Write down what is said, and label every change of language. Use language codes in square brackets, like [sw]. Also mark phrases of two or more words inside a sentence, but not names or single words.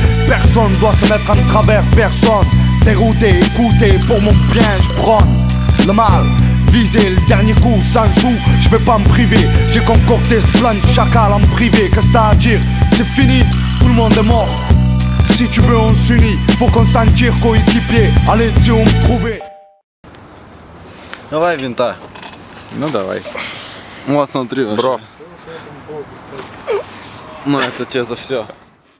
[fr] Personne doit se mettre en travers, personne. Dérouté, écouté, pour mon bien, je prône le mal. Viser le dernier coup, sans sou, je vais pas me priver. J'ai concocté ce plan de chacal en privé. Qu'est-ce que t'as à dire? C'est fini, tout le monde est mort. Si tu veux on s'unit, faut qu'on s'en tire coéquipier. Allez, si on me trouver. [ru] Давай винта. Ну давай. Вот смотри вообще. Бро. Ну это тебе за все.